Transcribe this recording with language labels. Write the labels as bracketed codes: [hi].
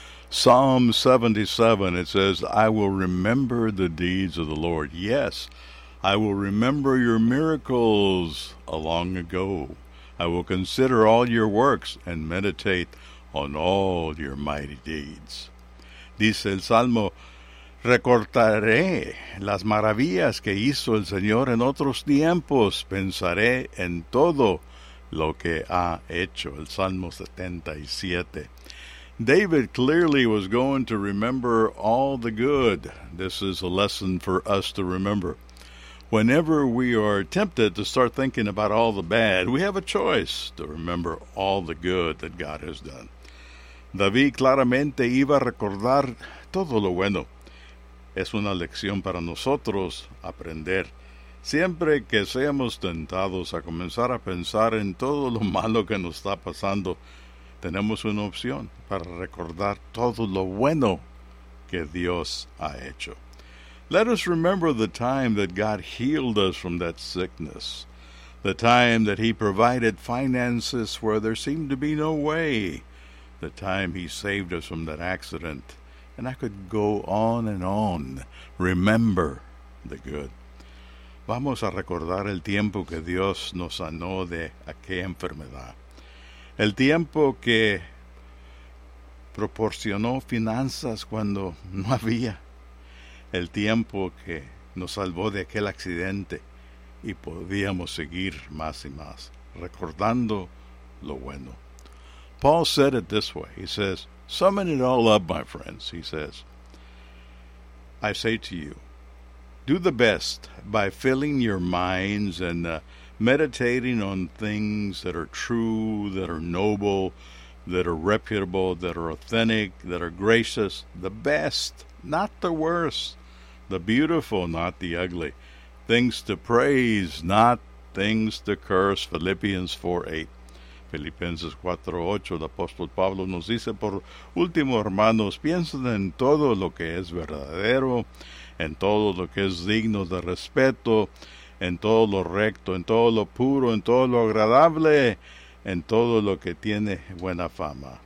[en] Psalm 77, it says, I will remember the deeds of the Lord. Yes, I will remember your miracles long ago. I will consider all your works and meditate on all your mighty deeds. [es] Dice el Salmo, recordaré las maravillas que hizo el Señor en otros tiempos. Pensaré en todo lo que ha hecho. El Salmo 77. [en] David clearly was going to remember all the good. This is a lesson for us to remember. Whenever we are tempted to start thinking about all the bad, we have a choice to remember all the good that God has done. [es] David claramente iba a recordar todo lo bueno. Es una lección para nosotros aprender. Siempre que seamos tentados a comenzar a pensar en todo lo malo que nos está pasando, tenemos una opción para recordar todo lo bueno que Dios ha hecho. [en] Let us remember the time that God healed us from that sickness. The time that He provided finances where there seemed to be no way. The time He saved us from that accident. And I could go on and on. Remember the good. [es] Vamos a recordar el tiempo que Dios nos sanó de aquella enfermedad. El tiempo que proporcionó finanzas cuando no había. El tiempo que nos salvó de aquel accidente y podíamos seguir más y más, recordando lo bueno. [en] Paul said it this way. He says, summing it all up, my friends, he says, I say to you, do the best by filling your minds and meditating on things that are true, that are noble, that are reputable, that are authentic, that are gracious, the best, not the worst, the beautiful, not the ugly, things to praise, not things to curse, Philippians 4:8. [es] Filipenses 4:8, el apóstol Pablo nos dice, por último, hermanos, piensen en todo lo que es verdadero, en todo lo que es digno de respeto, en todo lo recto, en todo lo puro, en todo lo agradable, en todo lo que tiene buena fama.